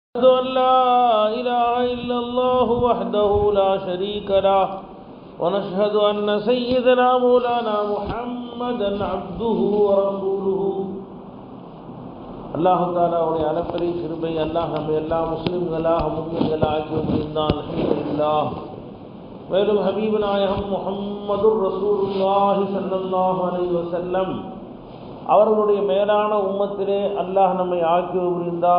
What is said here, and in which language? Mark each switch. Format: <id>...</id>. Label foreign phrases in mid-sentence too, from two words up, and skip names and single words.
<ar>أشهد أن لا إله إلا الله وحده لا شريك له ونشهد أن سيدنا مولانا محمدا عبده ورسوله الله تعالى</ar> <ta>உடைய அளப்பரிய கிருபை அல்லாஹ் நம்ம எல்லா முஸ்லிம்களாக முஃமின்களாக ஆக்கி வைத்தான். அல்ஹம்துலில்லாஹ். மேலும் ஹபீப் நாயகம்</ta> <ar>محمد رسول الله صلى الله عليه وسلم</ar> <ta>அவர்களுடைய மேலான உம்மத்திலே அல்லாஹ் நம்மை ஆக்கி புரிந்தான்.</ta>